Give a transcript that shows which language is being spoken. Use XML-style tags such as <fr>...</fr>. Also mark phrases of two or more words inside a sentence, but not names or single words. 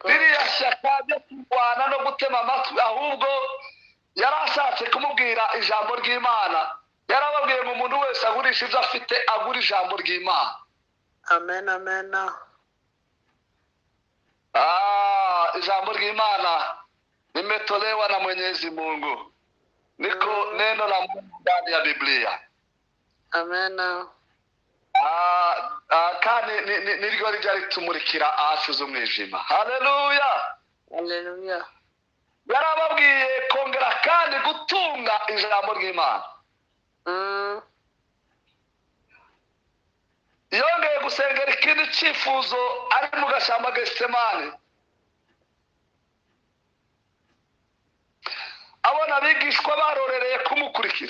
<rw>ririya shyaka ryo kurwana no gutema amatwi ahubwo yari ashatse kumubwira ijambo ry'Imana yarababwiye ngo umuntu wese agurisha ibyo afite agura ijambo ry'Imana amen ijambo ry'Imana</rw> <sw>limetolewa na Mwenyezi Mungu niko neno la Mungu ndani ya Biblia</sw> <rw>amen kandi niryo rijya ritumurikira ahacuze umwijima haleluya haleluya yarababwiye kongera kandi gutunga ijambo ry'Imana yongeye gusengera ikindi cyifuzo ari mu gashyamba Getsemane abona abigishwa barorereye kumukurikira</rw>